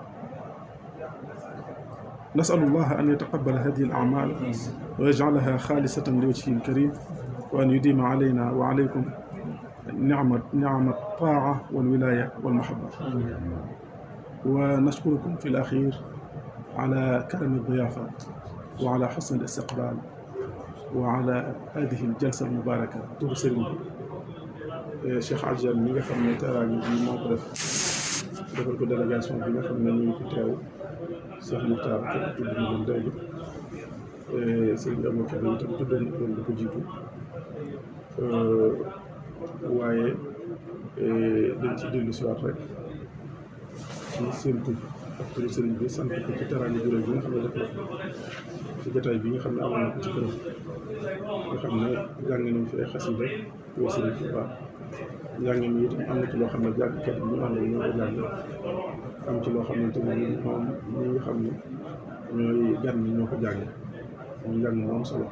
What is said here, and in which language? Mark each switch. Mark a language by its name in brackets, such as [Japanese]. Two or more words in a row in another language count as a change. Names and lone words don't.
[Arabic] نسأل الله أن يتقبل هذه الأعمال ويجعلها خالصة لوجهه الكريم، وأن يديم علينا وعليكم نعم الطاعة والولاية والمحبة. ونشكركم في الأخير على كرم الضيافة وعلى حسن الاستقبال وعلى هذه الجلسة المباركة. [Wolof] تبصرين Cheikh Adjal mi nga xam ne teraanga bi moo ko def defal ko délégation bi nga xam ne ñu ngi fi teew Cheikh Moukhtar ko tudd na leen léegi Serigne Abou Kébé itam tuddoon na leen lu ko jiitu waaye dañ ci dellu si waat rek ci seen tur ak turu Serigne bi sant ko ci teraanga ju rëy bi nga xam ne def na ci jotaay bi nga xam ne amoon na ko ci këram nga xam ne jàng nañ fi ay xasida yoo Serigne Touba njàng mi itam am na ci loo xam ne jàngkat yi ñu àndal ñoo ko jàng, am ci loo xamante ne moom ñi nga xam ne ñooy gan ñi ñoo ko jàng, moom njàng mu am solo.